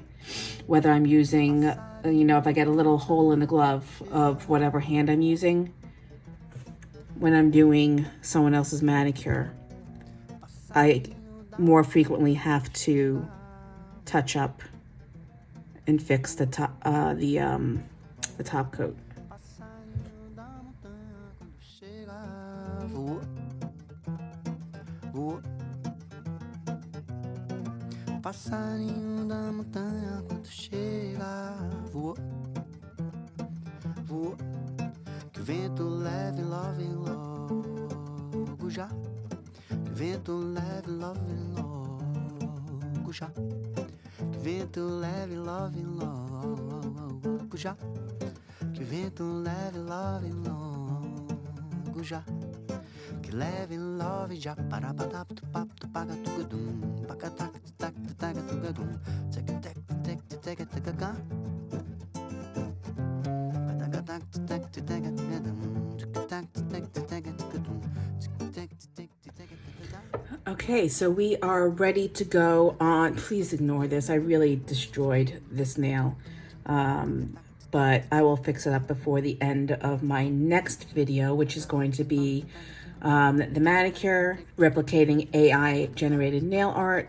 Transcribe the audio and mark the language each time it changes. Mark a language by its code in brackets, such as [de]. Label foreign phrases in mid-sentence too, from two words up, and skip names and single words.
[en] Whether I'm using, if I get a little hole in the glove of whatever hand I'm using, when I'm doing someone else's manicure, I more frequently have to touch up and fix the top coat. [pt] Passarinho da montanha quando chega, voou, voou. Que o vento leve logo já. Que o vento leve logo já. Que o vento leve logo já. Que o vento leve logo já. Que leve love já para patap tu pap tu paga tu gadum paga tak tak tak tu gadum tek tek tek tek tek ga paga tak tak tek tek gadum tak tek tek gadum tek tek tek. [en] Okay, so we are ready to go on. Please ignore this. I really destroyed this nail. But I will fix it up before the end of my next video, which is going to be the manicure, replicating AI generated nail art.